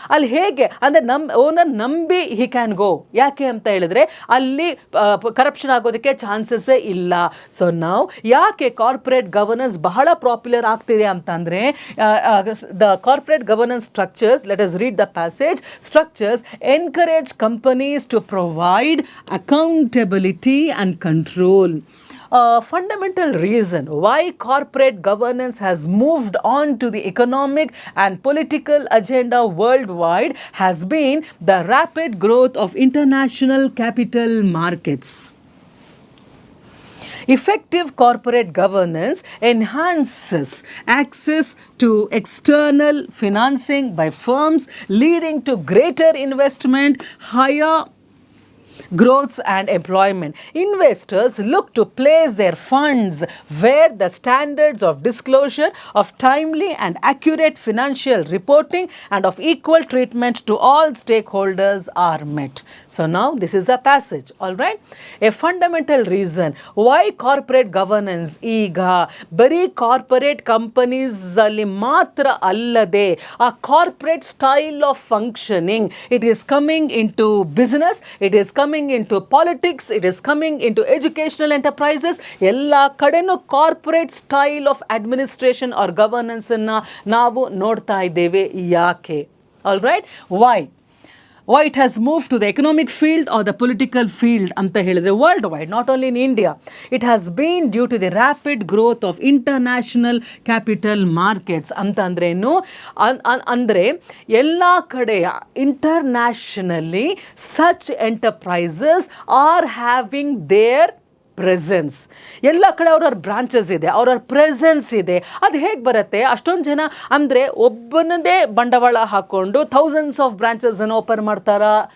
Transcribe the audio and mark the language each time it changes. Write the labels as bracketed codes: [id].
[kn] ಅಲ್ಲಿ ಹೇಗೆ ಅಂದರೆ ಓನರ್ ನಂಬಿ [en] he can go, [kn] ಯಾಕೆ ಅಂತ ಹೇಳಿದ್ರೆ ಅಲ್ಲಿ ಕರಪ್ಷನ್ ಆಗೋದಕ್ಕೆ ಚಾನ್ಸಸ್ಸೇ ಇಲ್ಲ. [en] so [kn] ನಾವು ಯಾಕೆ ಕಾರ್ಪೊರೇಟ್ ಗವರ್ನೆನ್ಸ್ ಬಹಳ ಪಾಪ್ಯುಲರ್ ಆಗ್ತಿದೆ ಅಂತಂದರೆ, [en] The corporate governance structures, let us read the passage, structures encourage companies to provide accountability and control. Fundamental reason why corporate governance has moved on to the economic and political agenda worldwide has been the rapid growth of international capital markets. Effective corporate governance enhances access to external financing by firms, leading to greater investment, higher growth and employment. Investors look to place their funds where the standards of disclosure, of timely and accurate financial reporting, and of equal treatment to all stakeholders are met. So now this is the passage, all right. A fundamental reason why corporate governance [kn] ಈಗ ಬರೀ corporate companies ಅಲ್ಲಿ ಮಾತ್ರ ಅಲ್ಲದೆ ಆ [en] corporate style of functioning, it is coming into business, it is coming into politics, it is coming into educational enterprises, ಎಲ್ಲ ಕಡೆನೂ corporate style of administration or governance [kn] ಅನ್ನು ನಾವು ನೋಡ್ತಾ ಇದ್ದೇವೆ. ಯಾಕೆ? [en] all right, why it has moved to the economic field or the political field [kn] ಅಂತ ಹೇಳಿದ್ರೆ [en] worldwide, not only in India, it has been due to the rapid growth of international capital markets. [kn] ಅಂತಂದ್ರೇನು ಅಂದರೆ ಎಲ್ಲ ಕಡೆ [en] internationally such enterprises are having their [kn] presence, ಎಲ್ಲ ಕಡೆ ಅವ್ರವ್ರ branches ಇದೆ, ಅವ್ರವ್ರ ಪ್ರೆಸೆನ್ಸ್ ಇದೆ. ಅದು ಹೇಗೆ ಬರುತ್ತೆ? ಅಷ್ಟೊಂದು ಜನ ಅಂದರೆ ಒಬ್ಬನದೇ ಬಂಡವಾಳ ಹಾಕ್ಕೊಂಡು ಥೌಸಂಡ್ಸ್ ಆಫ್ ಬ್ರಾಂಚಸನ್ನು ಓಪನ್ ಮಾಡ್ತಾರಾ?